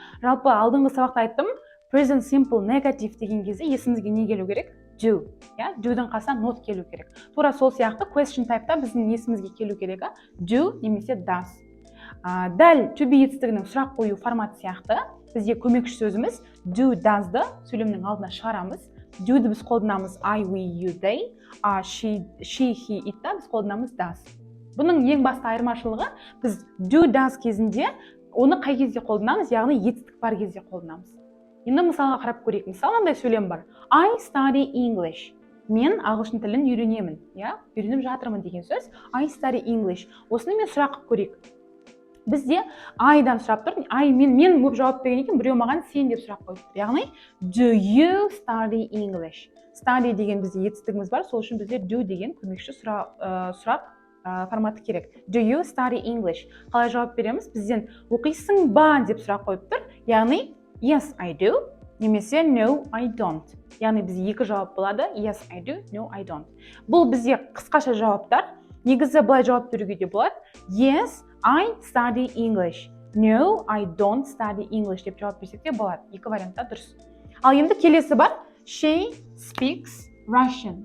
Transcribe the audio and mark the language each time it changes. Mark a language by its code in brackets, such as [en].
[kk] Жалпы алдыңғы сабақта айттым, present simple negative деген кезде есімізге не келу керек? [en] Do. [kk] Do-дің қасына not келу керек. Тура сол сияқты question type'та біздің есімізге келу керек, do немесе does. Дәл to be етістігінің сұрақ қою форматы сияқты бізде көмекші сөзіміз do, does-ды сөйлемнің алдына шығарамыз. Do-ді біз қолданамыз I, we, you, they. She, he, it-та біз қолданамыз does. Бұның ең басты айырмашылығы біз do, does кезінде оны қай кезде қолданамыз, яғни етістік бар кезде қолданамыз. Енді мысалға қарап көрейік. Мысалы мынандай сөйлем бар. [en] I study English. [kk] Мен ағылшын тілін үйренемін. Үйреніп жатырмын деген сөз. [en] I study English. [kk] Осыны мен сұрақ қып көрейік. Бізде I-дан сұрап тұр. Мен көп жауап берген екен, біреу маған сен деп сұрақ қойып тұр. Яғни [en] do you study English? [kk] Study деген бізде етістігіміз бар, сол үшін бізде do деген көмекші сұрақ форматы керек. [en] Do you study English? [kk] Қалай жауап береміз? Бізден оқисың ба деп сұрақ қойып тұр. Яғни [en] yes, I do, [kk] немесе [en] no, I don't. [kk] Яғни бізде екі жауап болады. [en] Yes, I do, no, I don't. [kk] Бұл бізде қысқаша жауаптар. Негізі былай жауап беруге де болады. [en] Yes, I study English. No, I don't study English [kk] деп жауап берсек те болады. Екі вариантта дұрыс. Ал енді келесі бар. [en] She speaks Russian.